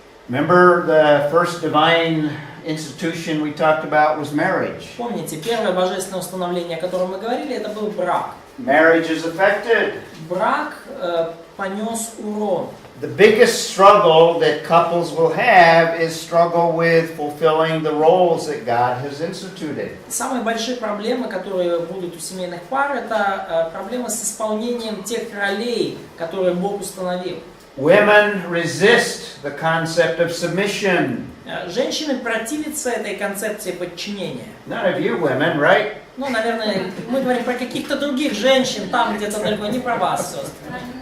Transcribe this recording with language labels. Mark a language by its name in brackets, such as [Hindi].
[English] Remember the first divine institution we talked about was marriage. [Russian] Помните, первое божественное установление, о котором мы говорили, это был брак. [English] Marriage is affected. [Russian] Брак понес урон. [English] The biggest struggle that couples will have is struggle with fulfilling the roles that God has instituted. [Russian] Самые большие проблемы, которые будут у семейных пар, это проблемы с исполнением тех ролей, которые Бог установил. [English] Women resist the concept of submission. [Russian] Женщины противятся этой концепции подчинения. [English] None of you women, right? [Russian] Ну, наверное, мы говорим про каких-то других женщин, там где-то далеко, не про вас, сестры.